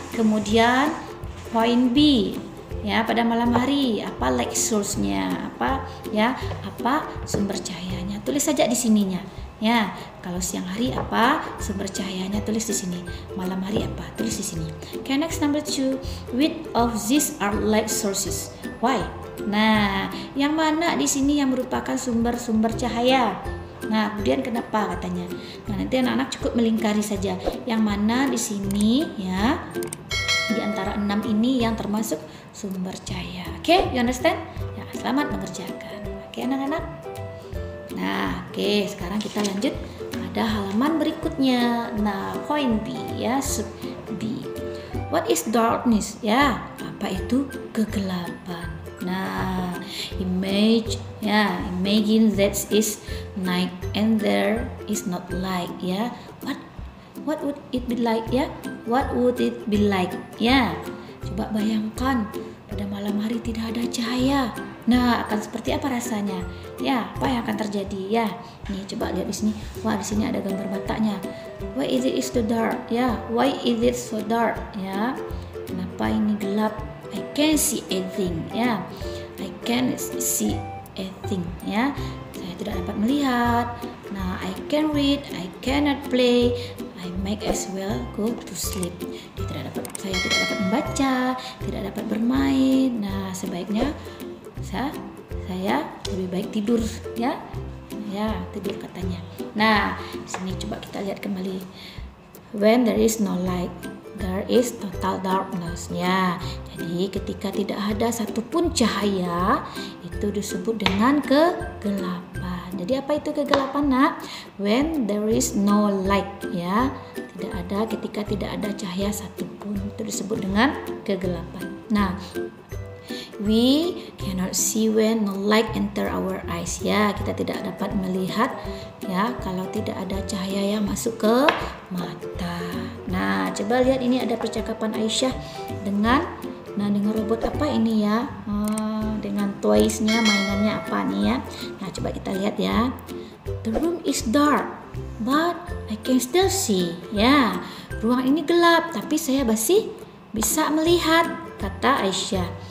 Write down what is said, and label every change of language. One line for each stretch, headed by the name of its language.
Indonesian: Kemudian point B, ya pada malam hari, apa light source-nya, apa ya, apa sumber cahayanya, tulis saja di sininya ya. Kalau siang hari apa sumber cahayanya, tulis di sini. Malam hari apa, tulis di sini.
English: Okay, next number 2, which of these are light sources, why?
Indonesian: Nah, yang mana di sini yang merupakan sumber-sumber cahaya? Nah, kemudian kenapa katanya. Nah, nanti anak-anak cukup melingkari saja yang mana di sini ya, di antara 6 ini yang termasuk sumber cahaya. Oke,
English: you understand?
Indonesian: Ya, selamat mengerjakan. Oke, anak-anak. Nah, oke, sekarang kita lanjut pada halaman berikutnya.
English: Nah, point B ya, sub B. What is darkness?
Indonesian: Ya, apa itu kegelapan?
English: Nah, imagine that is night and there is not light ya. What would it be like ya? What would it be like ya?
Indonesian: Coba bayangkan pada malam hari tidak ada cahaya. Nah, akan seperti apa rasanya? Ya, apa yang akan terjadi ya? Nih, coba lihat di sini. Wah, di sini ada gambar matanya.
English: Why is it so dark? Ya, why is it so dark? Ya,
Indonesian: kenapa ini gelap?
English: I can't see anything. Ya, I can't see a thing, ya.
Indonesian: Saya tidak dapat melihat.
English: Nah, I can read, I cannot play, I might as well go to sleep.
Indonesian: Saya tidak dapat membaca, tidak dapat bermain. Nah, sebaiknya saya lebih baik tidur, ya. Ya, tidur katanya. Nah, di sini coba kita lihat kembali.
English: When there is no light, there is total darkness.
Indonesian: Ya, jadi ketika tidak ada satupun cahaya, itu disebut dengan kegelapan. Jadi apa itu kegelapan, nak?
English: When there is no light,
Indonesian: ya, ketika tidak ada cahaya satupun, itu disebut dengan kegelapan.
English: Nah, we cannot see when no light enter our eyes.
Indonesian: Ya, kita tidak dapat melihat, ya, kalau tidak ada cahaya yang masuk ke mata. Nah, coba lihat, ini ada percakapan Aisyah dengan robot apa ini, ya? Dengan toys-nya, mainannya apa nih, ya? Nah, coba kita lihat, ya.
English: The room is dark, but I can still see.
Indonesian: Ya, ruang ini gelap, tapi saya masih bisa melihat, kata Aisyah.